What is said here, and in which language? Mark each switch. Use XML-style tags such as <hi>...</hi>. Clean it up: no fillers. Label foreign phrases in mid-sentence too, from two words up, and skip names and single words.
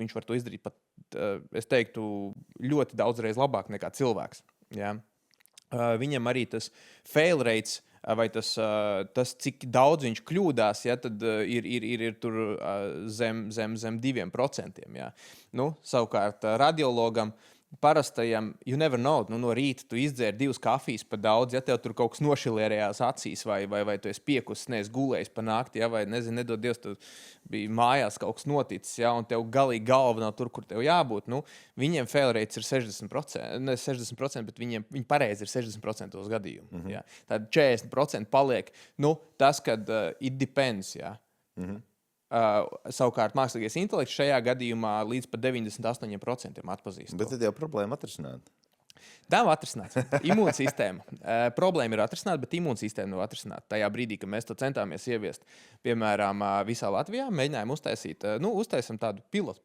<lv>Viņš var to izdarīt pat, es teiktu, ļoti daudzreiz labāk nekā cilvēks. Ja? Viņam arī tas</lv> <en>fail rates,</en> <lv>vai tas, cik daudz viņš kļūdās, ja, tad ir tur zem 2%. Ja. Savukārt radiologam parastajam,</lv> <en>you never know,</en> <lv>no rīta tu izdzer 2 kafijas pa daudz, ja tev tur kaut kas nošilērējās acīs, vai tu esi piekusis, neesi gulējis pa nakti, ja, vai nezinu, nedod Dievs, tu bija mājās kaut kas noticis, ja, un tev galīgi galva nav tur, kur tev jābūt. Viņiem</lv> <en>fail rates</en> <lv>ir 60%, ne 60%, bet viņi pareizi ir 60% gadījumu. Mm-hmm. Ja. Tad 40% paliek, tas, kad</lv> <en>it depends,</en> <lv>ja. Mm-hmm. Savukārt mākslīgais intelekts šajā gadījumā līdz pat 98% atpazīst. Bet tad jau problēma atrisināt. Tā nav atrisināta. Imūnsistēma. Problēma ir atrisināta, bet imūnsistēma nav atrisināta. Tajā brīdī, kad mēs to centāmies ieviest, piemēram, visā Latvijā, mēģinājām uztaisīt, uztaisam tādu pilotu projektu.</lv>